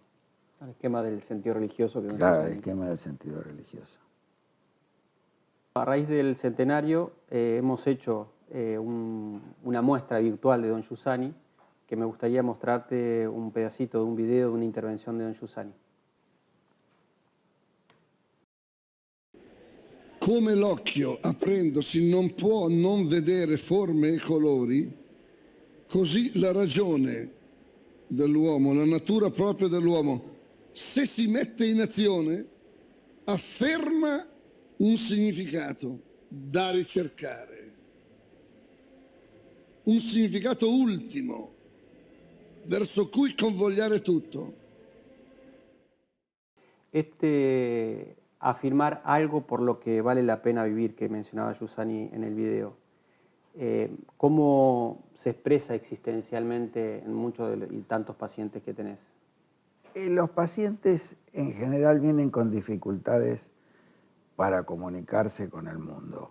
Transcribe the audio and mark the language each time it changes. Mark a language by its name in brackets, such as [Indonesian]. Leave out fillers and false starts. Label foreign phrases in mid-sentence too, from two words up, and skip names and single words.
[Spanish] El esquema del sentido religioso. Claro, el esquema del sentido religioso. A raíz del centenario hemos hecho una muestra virtual de Don Giussani, que me gustaría mostrarte un pedacito de un video de una intervención de Don Giussani. [Italian] Come l'occhio, aprendosi, non può non vedere forme e colori, così la ragione dell'uomo, la natura propria dell'uomo, se si mette in azione, afferma un significato da ricercare, un significato ultimo verso cui convogliare tutto. [Spanish] Afirmar algo por lo que vale la pena vivir, que mencionaba Giussani en el video, ¿cómo se expresa existencialmente en muchos y tantos pacientes que tenés? Los pacientes en general vienen con dificultades para comunicarse con el mundo.